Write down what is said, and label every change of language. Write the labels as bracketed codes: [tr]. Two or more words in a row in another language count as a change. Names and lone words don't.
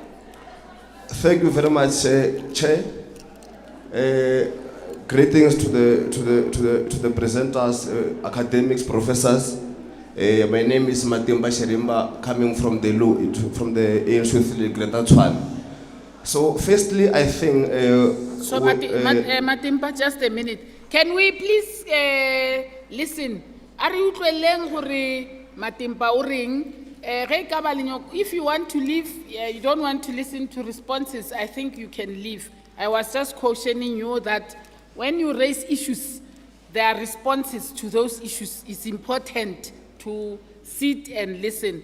[en] Thank you very much, Chair. Greetings to the presenters, academics, professors. My name is Matimba Sherimba, coming from the Tshwane. So, firstly, I think. Matimba, just a minute. Can we please listen? Are you [st] utlweleng hore Matimba o reng? [en] If you want to leave, you don't want to listen to responses, I think you can leave. I was just cautioning you that when you raise issues, there are responses to those issues. It's important to sit and listen.